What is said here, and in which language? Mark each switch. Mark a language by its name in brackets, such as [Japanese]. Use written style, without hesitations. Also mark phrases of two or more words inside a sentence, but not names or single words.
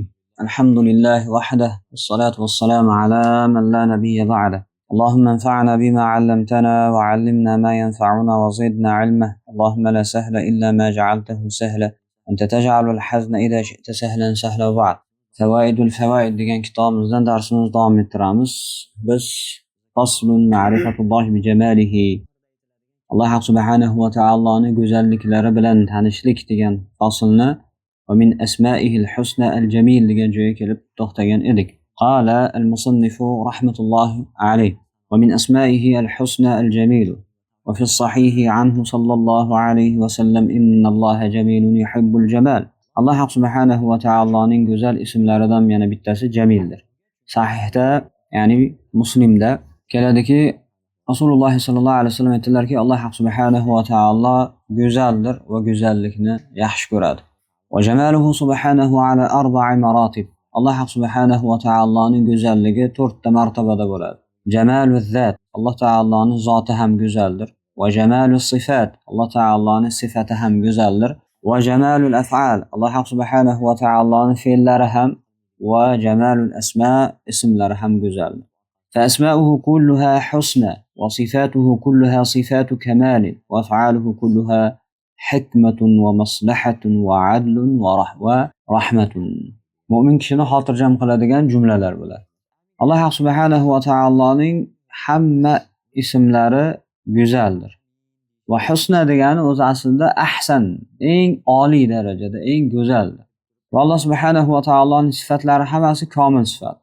[Arabic] الحمد لله وحده والصلاة والسلام على من لا نبي بعده. اللهم انفعنا بما علمتنا وعلمنا ما ينفعنا وزدنا علما. اللهم لا سهل إلا ما جعلته سهلا أنت تجعل الحزن إذا شئت سهلا سهلا. [Uzbek] وبعد فوائد الفوائد degan kitobimizdan darsimizni davom ettiramiz. Biz [Arabic] فصل معرفة الله بجماله, [Uzbek] Alloh subhanahu va taoloning go'zalliklari bilan tanishlik degan faslni va [Arabic] من أسمائه الحسنى الجميل [Uzbek] degan joyga kelib to'xtagan edik. [Arabic] قال المصنف رحمة الله عليه ومن أسمائه الحسنى الجميل وفي الصحيح عنه صلى الله عليه وسلم إن الله جميل يحب الجمال. [Uzbek] Alloh subhanahu va taoloning go'zal ismlaridan yana bittasi jamildir. Sahihda ya'ni Muslimda keladiki, Rasululloh sallallohu alayhi vasallam aytdilarki, Alloh subhanahu va taolo go'zaldir va go'zallikni yaxshi ko'radi. [Arabic] وجماله سبحانه على أربع مراتب. [Uzbek] Alloh subhanahu va taoloning go'zalligi 4 ta martabada bo'ladi. [Arabic] جمال الذات, [Uzbek] Alloh taoloning zoti ham go'zaldir. [Arabic] وجمال الصفات, [Uzbek] Alloh taoloning sifati ham go'zaldir. [Arabic] وجمال الأفعال, [Uzbek] Alloh subhanahu va taoloning fe'llari ham [Arabic] وجمال الأسماء, [Uzbek] ismlari ham go'zaldir. [Arabic] فأسماؤه كلها حسنى وصفاته كلها صفات كمال وأفعاله كلها حكمة ومصلحة وعدل ورحمة. [Uzbek] Mu'min kishini xotirjam qiladigan jumlalar bular. Alloh subhanahu va taoloning hamma ismlari go'zaldir. Va husna degani o'zi aslida ahsan, eng oliy darajada, eng go'zaldir. Va Alloh subhanahu va taoloning sifatlari hammasi komil sifat.